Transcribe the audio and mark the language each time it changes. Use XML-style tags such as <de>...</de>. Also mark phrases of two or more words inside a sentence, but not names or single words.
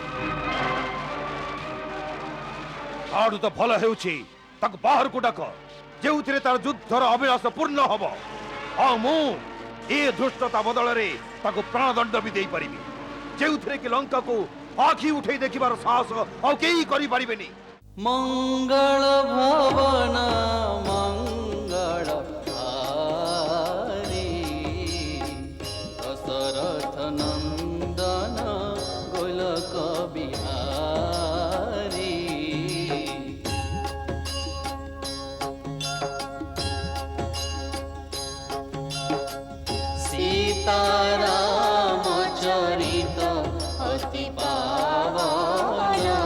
<or>ଆଠୁ ତ ଭଲ ହେଉଛି ତାକୁ ବାହାରକୁ ଡାକ, ଯେଉଁଥିରେ ତାର ଯୁଦ୍ଧର ଅଭିଳାଷ ପୂର୍ଣ୍ଣ ହବ। ଆଉ ମୁଁ ଏ ଧୃଷ୍ଟତା ବଦଳରେ ତାକୁ ପ୍ରାଣଦଣ୍ଡ ବି ଦେଇପାରିବି, ଯେଉଁଥିରେ କି ଲଙ୍କାକୁ ଆଖି ଉଠେଇ ଦେଖିବାର ସାହସ ଆଉ କେହି କରିପାରିବେନି।</or> <awa>मंगल भवन मंगल हारी दशरथ नंदन गोलक बिहारी सीताराम चरित अति पावन</awa>